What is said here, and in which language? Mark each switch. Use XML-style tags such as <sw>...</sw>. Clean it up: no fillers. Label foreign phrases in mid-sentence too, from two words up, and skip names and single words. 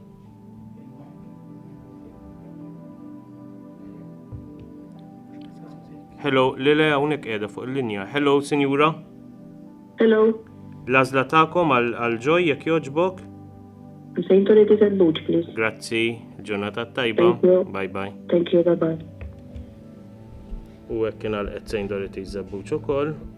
<mt>Hello, Lile hawnhekk qiegħda fuq il-linja. Hello, Sinjura. Hello. L-għażla tagħkom għal ġoj jekk jogħġbok?</mt> <en>St. Dorothy Zebbuġ, please.</en> <mt>Grazzi, ġurnata tajba.</mt> <en>Thank you. Bye bye. Thank you, bye-bye.</en> <mt>U hekk kien għal St. Dorothy Zebbuġ ukoll.</mt>